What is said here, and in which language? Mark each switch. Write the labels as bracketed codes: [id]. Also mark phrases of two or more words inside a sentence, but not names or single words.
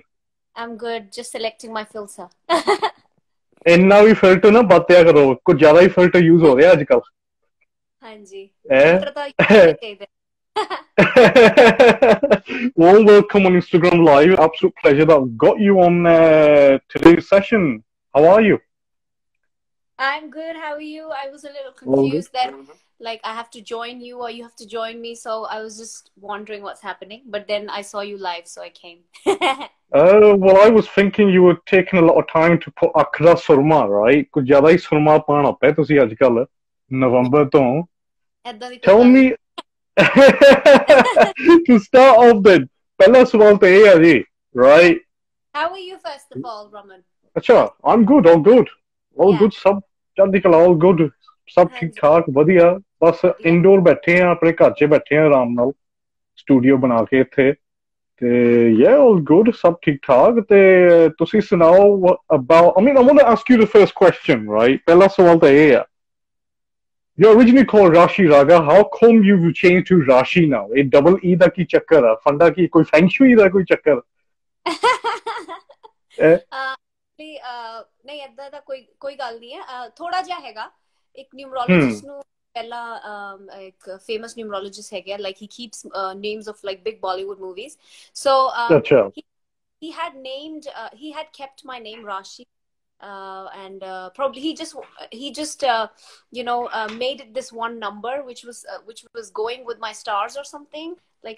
[en] I'm good. Just selecting my filter. [pa] ਇੰਨਾ ਵੀ ਫਿਲਟਰ ਨਾ ਵਰਤਿਆ ਕਰੋ ਕੁਝ ਜ਼ਿਆਦਾ ਹੀ [en] filter use [pa] ਹੋ ਰਿਹਾ ਅੱਜ ਕੱਲ ਹਾਂਜੀ ਹੈ ਫਿਲਟਰ ਤਾਂ use ਕਰਨੇ ਚਾਹੀਦੇ [en] well, welcome on Instagram Live. Absolute pleasure that I've got you on today's session. How are you? I'm good. How are you? I was a little All good. confused that like I have to join you or you have to join me, so I was just wondering what's happening. But then I saw you live, so I came. Well, I was thinking you were taking a lot of time to put Akh Da Surma, right? [pa] ਕੁਝ ਜ਼ਿਆਦਾ ਹੀ ਸੁਰਮਾ ਪਾਣਾ ਪਿਆ ਤੁਸੀਂ ਅੱਜ ਕੱਲ ਨਵੰਬਰ ਤੋਂ ਏਦਾਂ ਦੀ ਕੋਈ [en] Tell [pa] ਗੱਲ [en] me to start off then. [pa] ਪਹਿਲਾ ਸਵਾਲ ਤਾਂ ਇਹ ਹੈ ਜੀ, [en] right? How are you first of all, Raman? [pa] ਅੱਛਾ, [en] I'm good, all good. All Yeah. good, [pa] ਸਭ ਚੜ੍ਹਦੀ ਕਲਾ, [en] all good. [pa] ਸਭ ਠੀਕ ਹਾਂਜੀ ਠਾਕ, ਵਧੀਆ। ਬਸ [en] Yeah. [pa] ਇੰਡੋਰ ਬੈਠੇ ਆ, ਆਪਣੇ ਘਰ 'ਚ ਬੈਠੇ ਆ ਆਰਾਮ ਨਾਲ, ਸਟੂਡੀਓ ਬਣਾ ਕੇ ਇੱਥੇ। [en] ਤੇ yeah, all good, [pa] ਸਭ ਠੀਕ ਠਾਕ। ਤੇ ਤੁਸੀਂ ਸੁਣਾਓ [en] about, I mean, I want to ask you the first question, right? [pa] ਪਹਿਲਾ ਸਵਾਲ ਤਾਂ ਇਹ ਆ, [en] you're originally called Rasshee Raga. How come you've changed to Rasshee now? [pa] A double E da ki chakkar hai? Fanda ki koi feng shui da koi chakkar? Eh? ਨਹੀਂ ਏਦਾਂ ਦਾ ਕੋਈ ਗੱਲ ਨਹੀਂ ਹੈ ਥੋੜਾ ਜਿਹਾ ਹੈਗਾ ਇੱਕ Hmm. ਨਿਊਮਰੋਲੋਜਿਸਟ ਨੂੰ ਪਹਿਲਾਂ ਇੱਕ ਫੇਮਸ ਨਿਊਮਰੋਲੋਜਿਸਟ ਹੈਗਾ [en] like he keeps names of like big Bollywood movies so Acha. he had named he had kept my name Rashi and probably he just made it this one number which was going with my stars or something like